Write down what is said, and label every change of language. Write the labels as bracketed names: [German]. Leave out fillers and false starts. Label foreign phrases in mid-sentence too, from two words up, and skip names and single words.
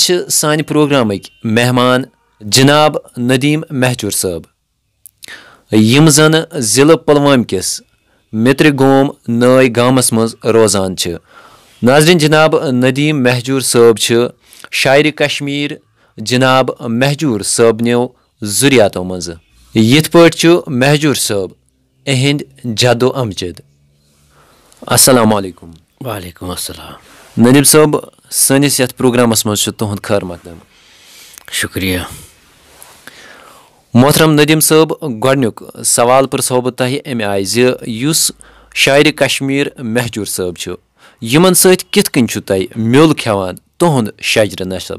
[Kashmiri] چھِ سانہِ پروگرامٕکۍ مہمان جناب ندیٖم مہجوٗر صٲب یِم زن ضلعہٕ پُلوامہِ کِس مِترِ گوم نٲے گامس منٛز روزان چھِ ناظریٖن جناب ندیٖم مہجوٗر صٲب چھِ شاعرِ کشمیٖر جناب مہجوٗر صٲبنیو ذُریاتو منٛزٕ یِتھ پٲٹھۍ چھُ مہجوٗر صٲب اِہِنٛدۍ جدو امجد [Arabic] السلام علیکم وعلیکم السلام [Kashmiri] ندیٖم صٲب سٲنِس یتھ پروگرامس منٛز چھُ تُہُنٛد خٲر مقدم شُکریہ محترم ندیٖم صٲب گۄڈنیُک سوال پرژھو بہٕ تۄہہِ امہِ آیہِ زِ یُس شاعرِ کشمیٖر مہجوٗر صٲب چھُ یِمن سۭتۍ کِتھ کٔنۍ چھُو تۄہہِ میوٚل کھٮ۪وان تُہُنٛد شجرٕ نسب